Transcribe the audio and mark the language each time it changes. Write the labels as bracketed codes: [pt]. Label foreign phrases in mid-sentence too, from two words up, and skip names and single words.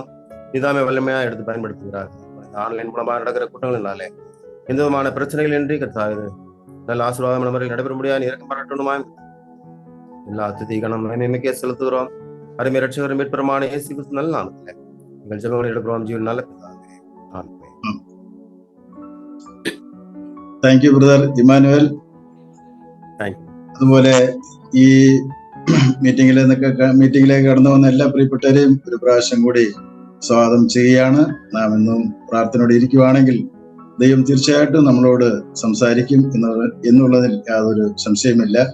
[ta] நிதாமை வல்லமையா எடுத்து பயன்படுத்துகிறார்கள். ஆன்லைன் மூலமாக நடக்கிற கூட்டங்களினாலே எந்த விதமான பிரச்சனைகள் இன்றி கர்த்தாவே நல்ல ஆசீர்வாதம் முறையில் நடைபெற முடியாது. இறக்கம் பாராட்டணுமாய் எல்லா துதி கணம் மகிமைக்கே செலுத்துகிறோம். அருமை ரட்சகரும் மீட்பெருமான இயேசு கிறிஸ்து நல்ல நாமத்திலே எங்கள் ஜெபங்களை எடுக்கிறோம். ஜீவன் நல்ல பிதாவே. ஆமென். [en] Thank you brother ഇമ്മാനുവൽ. [ml] അതുപോലെ ഈ മീറ്റിംഗിലേക്ക് കടന്നു വന്ന എല്ലാ പ്രിയപ്പെട്ടവരെയും ഒരു പ്രാവശ്യം കൂടി സ്വാഗതം ചെയ്യുകയാണ്. നാം ഇന്നും പ്രാർത്ഥനയോടെ ഇരിക്കുവാണെങ്കിൽ ദൈവം തീർച്ചയായിട്ടും നമ്മളോട് സംസാരിക്കും എന്നുള്ളതിൽ യാതൊരു സംശയമില്ല.